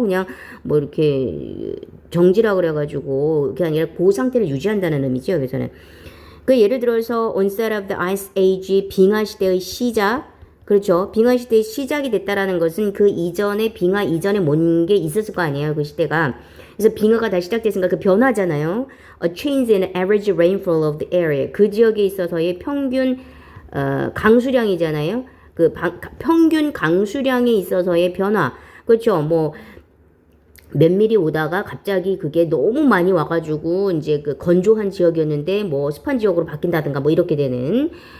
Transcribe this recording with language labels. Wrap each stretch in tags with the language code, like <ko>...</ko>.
<ko>그냥 뭐 이렇게 정지라 그래가지고 그게 아니라 그 상태를 유지한다는 의미죠. 여기서는. 그 예를 들어서</ko> <en>onset of the ice age</en> <ko>빙하 시대의 시작. 그렇죠. 빙하 시대의 시작이 됐다라는 것은 그 이전에 빙하 이전에 뭔 게 있었을 거 아니에요. 그 시대가. 그래서 빙하가 다시 시작됐으니까 그 변화잖아요.</ko> <en>A change in average rainfall of the area.</en> <ko>그 지역에 있어서의 평균 강수량이잖아요. 그 평균 강수량에 있어서의 변화. 그렇죠. 뭐 몇 미리 오다가 갑자기 그게 너무 많이 와가지고 이제 그 건조한 지역이었는데 뭐 습한 지역으로 바뀐다든가 뭐 이렇게 되는.</ko>